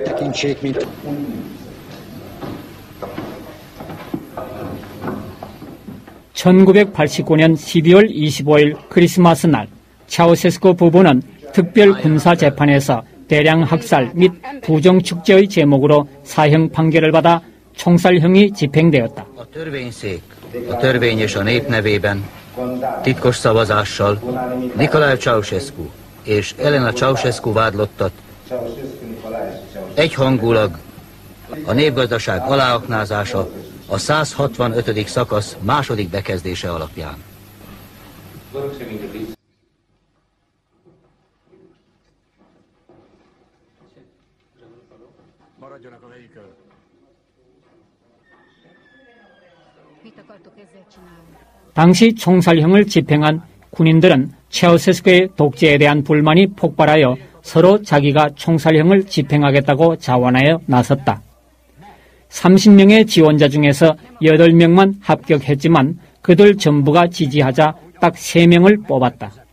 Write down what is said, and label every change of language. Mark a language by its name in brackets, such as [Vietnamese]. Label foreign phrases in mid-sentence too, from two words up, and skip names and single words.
[Korean] 1989년 12월 25일 크리스마스 날 차우셰스쿠 부부는 특별 군사 재판에서 대량 학살 및 부정축제의 제목으로 사형 판결을 받아 총살형이 집행되었다. [Hungarian] A törvény és a nép nevében titkos szavazással Nicolae Ceausescu és Elena Ceausescu vádlottat egyhangulag a népgazdaság aláaknázása a 165. szakasz második bekezdése alapján. Maradjanak a helyükön. [Korean] 당시 총살형을 집행한 군인들은 차우셰스쿠의 독재에 대한 불만이 폭발하여 서로 자기가 총살형을 집행하겠다고 자원하여 나섰다. 30명의 지원자 중에서 8명만 합격했지만 그들 전부가 지지하자 딱 3명을 뽑았다.